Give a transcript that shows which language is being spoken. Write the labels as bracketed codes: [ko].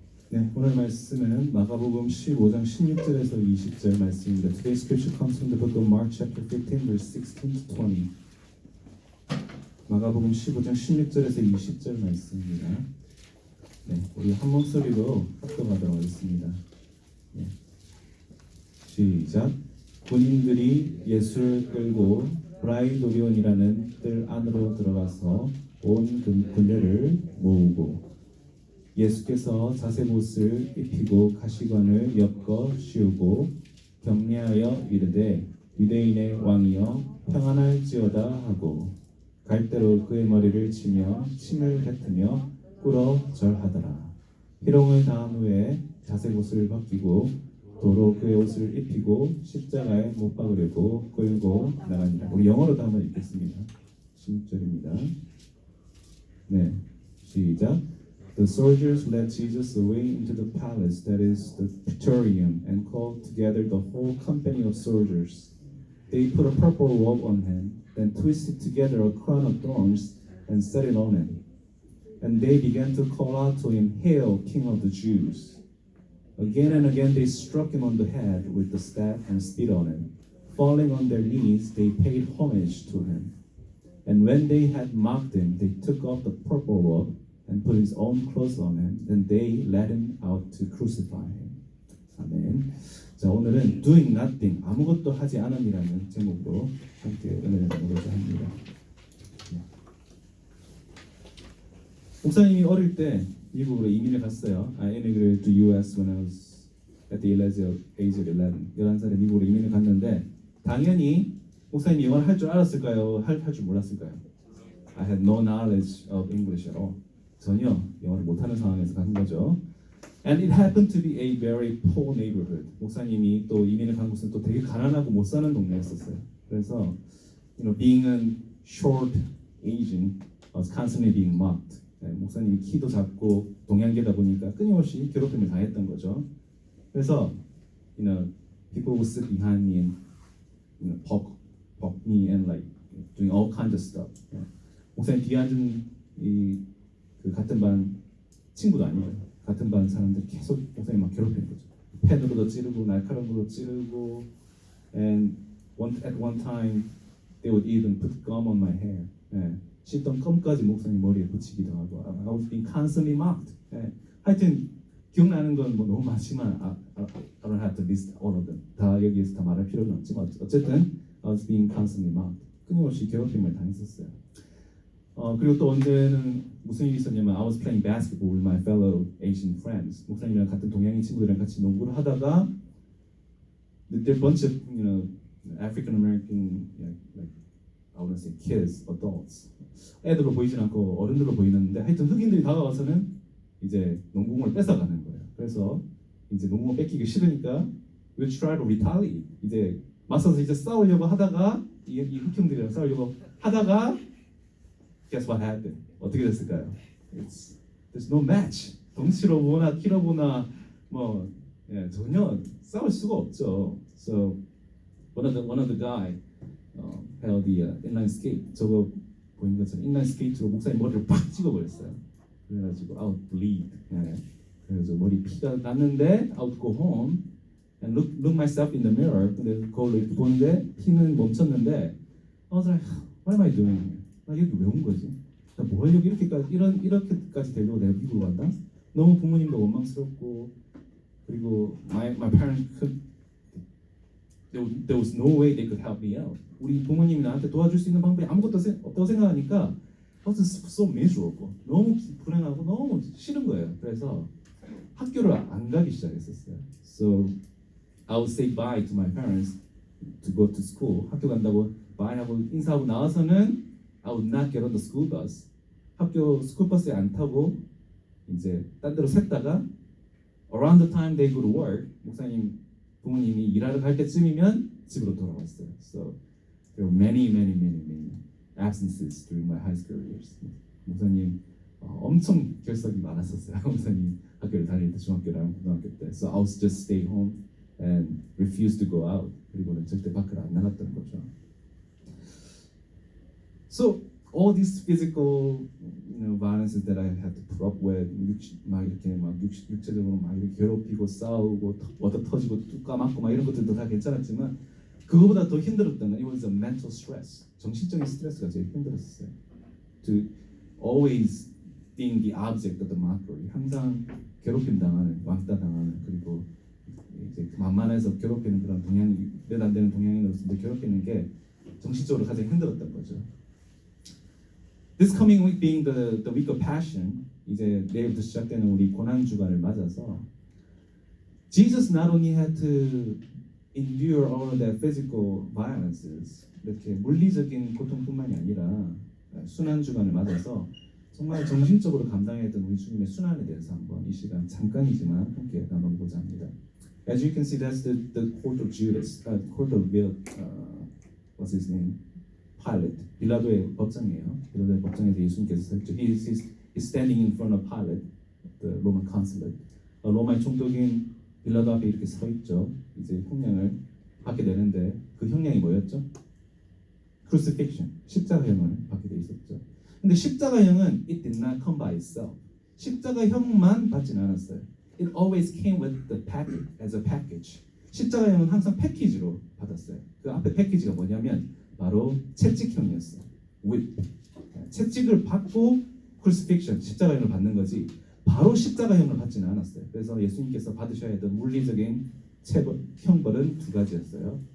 [ko] 네, 오늘 말씀은 마가복음 15장 16절에서 20절 말씀입니다. [en] Today's scripture comes from the book of Mark chapter 15 verse 16 to 20. [ko] 마가복음 15장 16절에서 20절 말씀입니다. 네, 우리 한 목소리로 합독하도록 하겠습니다. 네. 시작. 군인들이 예수를 끌고 브라이도리온이라는 뜰 안으로 들어가서 온 군대를 모으고 예수께서 자세봇을 입히고 가시관을 엮어 씌우고 격려하여 이르되 유대인의 왕이여 평안할지어다 하고 갈대로 그의 머리를 치며 침을 뱉으며 꿇어 절하더라. 희롱을 당한 후에 자세봇을 벗기고 도로 그의 옷을 입히고 십자가에 못 박으려고 끌고 나가니라. 우리 영어로도 한번 읽겠습니다. 16절입니다. 네, 시작. [en] The soldiers led Jesus away into the palace, that is the Praetorium, and called together the whole company of soldiers. They put a purple robe on him, then twisted together a crown of thorns and set it on him. And they began to call out to him, Hail, King of the Jews! Again and again they struck him on the head with the staff and spit on him. Falling on their knees, they paid homage to him. And when they had mocked him, they took off the purple robe and put his own clothes on him. Then they led him out to crucify him. [ko] 아멘. 자, 오늘은 [en] Doing Nothing, [ko] 아무것도 하지 않음이라는 제목으로 함께 은혜를 나누고자 합니다. 네. 목사님이 어릴 때 미국으로 이민을 갔어요. [en] I immigrated to U.S. when I was at the age of 11. [ko] 11살에 미국으로 이민을 갔는데 당연히 목사님이 영어를 할 줄 알았을까요? 할 줄 몰랐을까요? [en] I had no knowledge of English at all. [ko] 전혀 영어를 못하는 상황에서 간 거죠. [en] And it happened to be a very poor neighborhood. [ko] 목사님이 또 이민을 간 곳은 또 되게 가난하고 못 사는 동네였었어요. [en] 그래서 being a short Asian was constantly being mocked. [ko] 네, 목사님이 키도 작고 동양계다 보니까 끊임없이 괴롭힘을 당했던 거죠. [en] 그래서 people would sit behind me and poke me and like doing all kinds of stuff. [ko] 네. 목사님 뒤에 앉은 그 같은 반 친구도 아니에요. 같은 반 사람들 계속 목사님 막 괴롭히는 거죠. 펜으로도 찌르고 날카로우로 찌르고 [en] and at one time they would even put gum on my hair. [ko] 네. 씹던 껌까지 목사님 머리에 붙이기도 하고 [en] I was being constantly mocked. [ko] 네. 하여튼 기억나는 건 뭐 너무 많지만 [en] I don't have to list all of them. [ko] 다 여기에서 다 말할 필요는 없지만 어쨌든 [en] I was being constantly mocked. [ko] 끊임없이 괴롭힘을 당했었어요. 그리고 또 언제는 무슨 일이 있었냐면 [en] I was playing basketball with my fellow Asian friends. [ko] 목사님이랑 같은 동양인 친구들이랑 같이 농구를 하다가 [en] there are a bunch of African American like I wouldn't say kids, adults. [ko] 애들로 보이진 않고 어른들로 보이는데 하여튼 흑인들이 다가와서는 이제 농구공을 뺏어가는 거예요. 그래서 이제 농구공 뺏기기 싫으니까 [en] we try to retaliate. [ko] 이제 맞서서 이제 싸우려고 하다가 이 흑형들이랑 싸우려고 하다가 [en] guess what happened? [ko] 어떻게 됐을까요? [en] There's no match. [ko] 덩치로 보나 키로 보나 뭐 전혀 싸울 수가 없죠. [en] So one of the guy held the inline skate. [ko] 저거 보인 것처럼 인라인 스케이트로 목사님 머리를 팍 찍어버렸어요. 그래가지고 [en] I would bleed. [ko] 그래서 머리 피가 났는데 [en] I would go home and look myself in the mirror. [ko] 근데 거울로 이렇게 보는데 피는 멈췄는데 [en] I was like, what am I doing? [ko] 나 여기 왜 온 거지? 나 뭐 하려고 이렇게까지 되려고 내가 미국을 간다? 너무 부모님도 원망스럽고 그리고 [en] my parents there was no way they could help me out. [ko] 우리 부모님이 나한테 도와줄 수 있는 방법이 아무것도 없다고 생각하니까 [en] I was so miserable. [ko] 너무 불행하고 너무 싫은 거예요. 그래서 학교를 안 가기 시작했었어요. [en] So I would say bye to my parents to go to school. [ko] 학교 간다고 bye 하고 인사하고 나와서는 [en] I would not get on the school bus. [ko] 학교 스쿨버스에 안 타고 이제 딴 데로 샜다가 [en] around the time they go to work, [ko] 목사님 부모님이 일하러 갈 때쯤이면 집으로 돌아왔어요. [en] So there were many absences during my high school years. [ko] 목사님 엄청 결석이 많았었어요. 목사님 학교를 다닐 때 중학교랑 고등학교 때. [en] So I was just stay home and refuse to go out. [ko] 그리고는 절대 밖을 안 나갔던 거죠. [en] So all these physical, violences that I had to put up with, [ko] 막 이렇게 막 육체적으로 막 이렇게 괴롭히고 싸우고 얻어 터지고 뚝 까맞고 막 이런 것들도 다 괜찮았지만 그거보다 더 힘들었던 건 [en] it was a mental stress. [ko] 정신적인 스트레스가 제일 힘들었어요. [en] To always being the object of the mockery. [ko] 항상 괴롭힘 당하는, 왕따 당하는 그리고 이제 만만해서 괴롭히는 그런 동양 몇 안 되는 동양인으로서 괴롭히는 게 정신적으로 가장 힘들었던 거죠. [en] This coming week being the week of passion, [ko] 이제 내일부터 시작되는 우리 고난 주간을 맞아서 [en] Jesus not only had to endure all of that physical violences, [ko] 이렇게 물리적인 고통뿐만이 아니라 순환 주간을 맞아서 정말 정신적으로 감당했던 우리 주님의 순환에 대해서 한번 이 시간 잠깐이지만 함께 나눠보고자 합니다. [en] As you can see, that's the court of Judas, court of what's his name? [ko] Pilate. 빌라도의 법정이에요. 빌라도의 법정에서 예수님께서 서 있죠. [en] He's standing in front of Pilate, the Roman consulate. [ko] 로마의 총독인 빌라도 앞에 이렇게 서 있죠. 이제 형량을 받게 되는데 그 형량이 뭐였죠? Crucifixion, 십자가형을 받게 돼 있었죠. [en] 근데 십자가형은 it did not come by itself. [ko] 십자가형만 받지는 않았어요. [en] It always came with the package, as a package. [ko] 십자가형은 항상 패키지로 받았어요. 그 앞에 패키지가 뭐냐면 바로 채찍형이었어요. [en] whip. [ko] 채찍을 받고 crucifixion, 십자가형을 받는 거지 바로 십자가형을 받지는 않았어요. 그래서 예수님께서 받으셔야 했던 물리적인 형벌은 두 가지였어요.